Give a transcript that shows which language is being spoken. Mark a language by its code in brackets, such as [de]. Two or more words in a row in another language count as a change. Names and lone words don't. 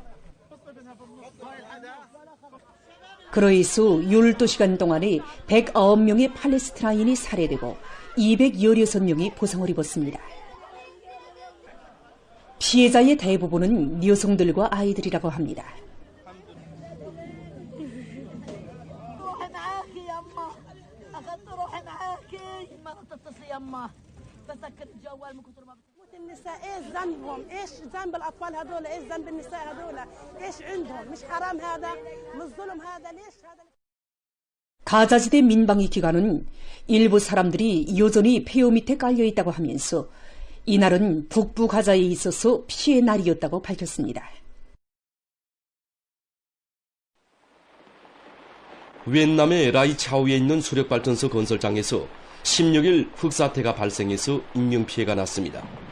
[ko] 그로해서 12시간 동안에 109명의 팔레스티나인이 살해되고 216명이 부상을 입었습니다. 피해자의 대부분은 여성들과 아이들이라고 합니다. [ar] النساء ايش ذنبهم؟ ايش ذنب الاطفال هذول؟ ايش ذنب النساء هذول؟ ايش عندهم؟ مش حرام هذا؟ مش ظلم هذا؟ ليش هذا؟ [ko] 가자지대 민방위 기관은 일부 사람들이 여전히 폐허 밑에 깔려 있다고 하면서 이날은 북부 가자에 있어서 피해 날이었다고 밝혔습니다. 위엔남의 라이차오에 있는 수력발전소 건설장에서 16일 흙사태가 발생해서 인명피해가 났습니다.